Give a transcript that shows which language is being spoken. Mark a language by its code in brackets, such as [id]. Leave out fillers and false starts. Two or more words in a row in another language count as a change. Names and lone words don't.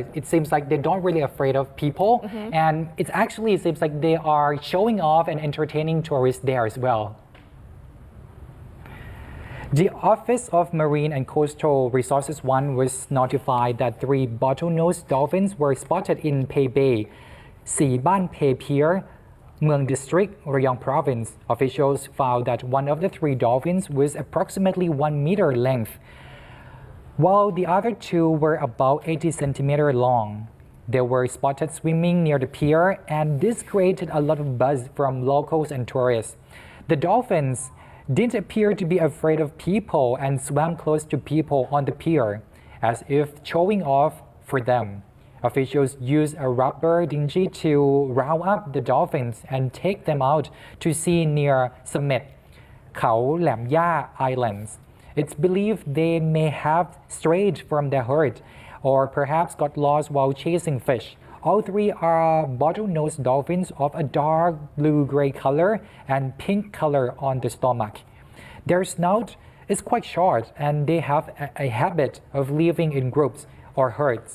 [en] It seems like they don't really afraid of people, and it seems like they are showing off and entertaining tourists there as well. The Office of Marine and Coastal Resources 1 was notified that 3 bottlenose dolphins were spotted in Pei Bay, Si Ban Pei Pier, Mueang District, Rayong Province. Officials found that one of the 3 dolphins was approximately 1 meter length, while the other 2 were about 80 centimeters long. They were spotted swimming near the pier, and this created a lot of buzz from locals and tourists. The dolphins didn't appear to be afraid of people and swam close to people on the pier, as if showing off for them. Officials used a rubber dinghy to round up the dolphins and take them out to sea near Summit. เขาแหลมย่า Islands. It's believed they may have strayed from their herd or perhaps got lost while chasing fish. All three are bottlenose dolphins of a dark blue-gray color and pink color on the stomach. Their snout is quite short and they have a habit of living in groups or herds.